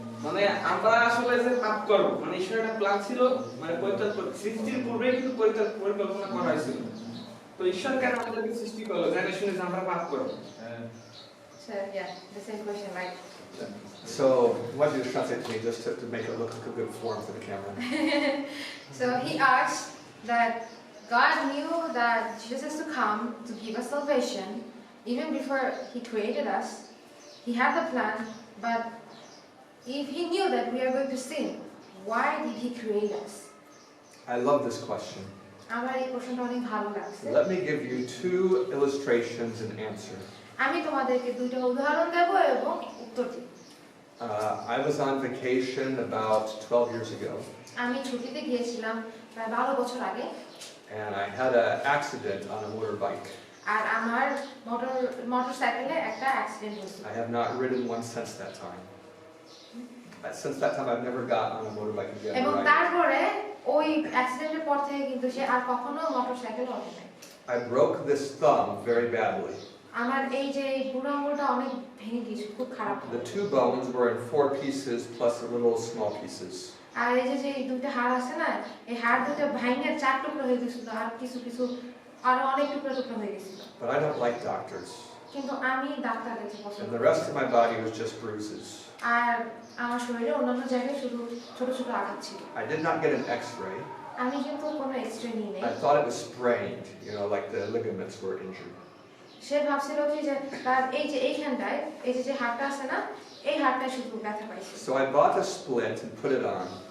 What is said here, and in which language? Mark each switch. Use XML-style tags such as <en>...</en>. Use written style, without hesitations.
<bn>মানে আমরা আসলে যে পাপ করব মানে ঈশ্বরের একটা প্ল্যান ছিল মানে সৃষ্টির পূর্বে কিন্তু পরিকল্পনা করা হয়েছিল। তো ঈশ্বর কেন আমাদেরকে সৃষ্টি করলো জানে শুনে যে আমরা পাপ করব?</bn> <en>So yeah, the same question, right? So, what do you translate to me just to make it look like a good form for the camera? So he asked that God knew that Jesus has to come to give us salvation even before he created us. He had the plan, but if he knew that we are going to sin, why did he create us? I love this question.</en> <bn>আমার এই প্রশ্নটা অনেক ভালো লাগছে।</bn> <en>Let me give you two illustrations and answer.</en> <bn>আমি তোমাদেরকে দুইটা উদাহরণ দেব এবং উত্তর দেব।</bn> <en>I was on vacation about 12 years ago.</en> <bn>আমি ছুটিতে গিয়েছিলাম প্রায় 12 বছর আগে।</bn> <en>And I had an accident on a motorbike.</en> <bn>আর আমার মোটরসাইকেলে একটা অ্যাক্সিডেন্ট হয়েছে।</bn> <en>I have not ridden one since that time. Since that time I've never got on a motorbike again.</en> <bn>এবং তারপরে ওই অ্যাক্সিডেন্টের পর থেকে কিন্তু সে আর কখনো মোটরসাইকেল ওঠে নাই।</bn> <en>I broke this thumb very badly.</en> <bn>আমার এই যে বুড়ো আঙুলটা অনেক ভেঙে গিয়েছে, খুব খারাপ।</bn> <en>The two bones were in 4 pieces plus a little small pieces.</en> <bn>আর এই যে দুইটা হাড় আছে না, এই হাড় দুটো ভেঙে 4 টুকরো হয়ে গিয়েছিল আর কিছু আরো অনেক টুকরো হয়ে গিয়েছিল।</bn> <en>But I don't like doctors.</en> <bn>কিন্তু আমি ডাক্তার দেখতে পছন্দ</bn> <en>And</en> <bn>করি।</bn> <en>the rest of my body was just bruises.</en> <bn>আর আমার শরীরে অন্যান্য জায়গায় শুধু ছোট ছোট আঘাত ছিল।</bn> <en>I did not get an x-ray.</en> <bn>আমি কিন্তু কোনো এক্স-রে নিই নাই।</bn> <en>I thought it was sprained, like the ligaments were injured.</en> <bn>সে ভাবছিল কি যে তার এই যে এইখানটায় এই যে হাড়টা আছে না, এই হাড়টা শুধু ব্যথা পাইছে।</bn> <en>So I bought a splint and put it on.</en>